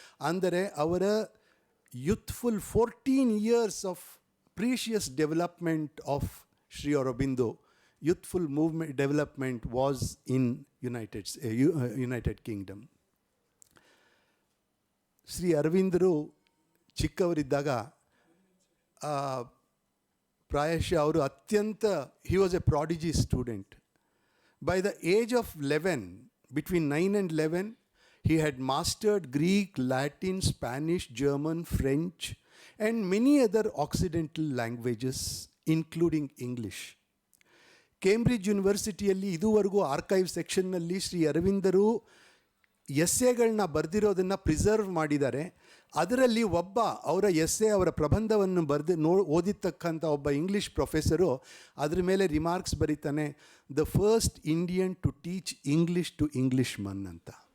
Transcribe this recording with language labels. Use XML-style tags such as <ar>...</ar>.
<kn>ಅಂದರೆ ಅವರ</kn> <en>Youthful 14 years of precious development of Shri Aurobindo, youthful movement development was in United Kingdom.</en> <kn>Shri ಅರವಿಂದರು ಚಿಕ್ಕವರಿದ್ದಾಗ ಪ್ರಾಯಶಃ ಅವರು</kn> <en>he was a prodigy student. By the age of 11, between 9 and 11, he had mastered Greek, Latin, Spanish, German, French, and many other Occidental languages, including English.</en> <kn>Cambridge ಯೂನಿವರ್ಸಿಟಿಯಲ್ಲಿ ಇದುವರೆಗೂ archive ಸೆಕ್ಷನ್ನಲ್ಲಿ Shri ಅರವಿಂದರು ಎಸ್ಸೆಗಳನ್ನ ಬರೆದಿರೋದನ್ನು preserve ಮಾಡಿದ್ದಾರೆ. ಅದರಲ್ಲಿ ಒಬ್ಬ ಅವರ ಅವರ ಪ್ರಬಂಧವನ್ನು ಓದಿರ್ತಕ್ಕಂಥ ಒಬ್ಬ ಇಂಗ್ಲೀಷ್ ಪ್ರೊಫೆಸರು ಅದ್ರ ಮೇಲೆ remarks ಬರೀತಾನೆ,</kn> <en>the first Indian to teach English to Englishman</en> <kn>ಅಂತ.</kn>